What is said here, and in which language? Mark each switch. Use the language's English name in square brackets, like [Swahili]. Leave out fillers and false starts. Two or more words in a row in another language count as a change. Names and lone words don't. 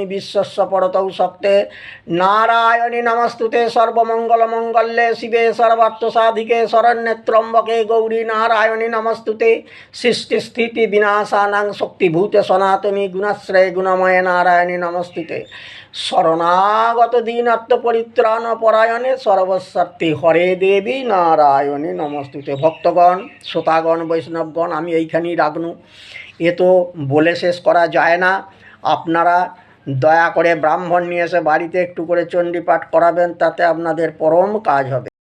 [Sanskrit] विश्वस्य परतौ शक्ते नारायणी नमस्तुते सर्वमंगलमंगल्ये शिवे सर्वार्थसाधिके शरण्ये त्र्यंबके गौरी नारायणी नमस्तुते सृष्टिस्थिति विनाशानां शक्तिभूते सनातनी गुणाश्रय गुणमय नारायणी नमस्तुते शरणागत दीनार्थ परित्राण परायणे सर्वस्वार्थी हरे देवी नारायणी नमस्तुते। [Bangla] ভক্তগণ শ্রোতাগণ বৈষ্ণবগণ আমি এইখানেই রাখনু এ তো বলে শেষ করা যায় না। আপনারা দয়া করে ব্রাহ্মণ নিয়ে এসে বাড়িতে একটু করে চণ্ডী পাঠ করাবেন, তাতে আপনাদের পরম কাজ হবে।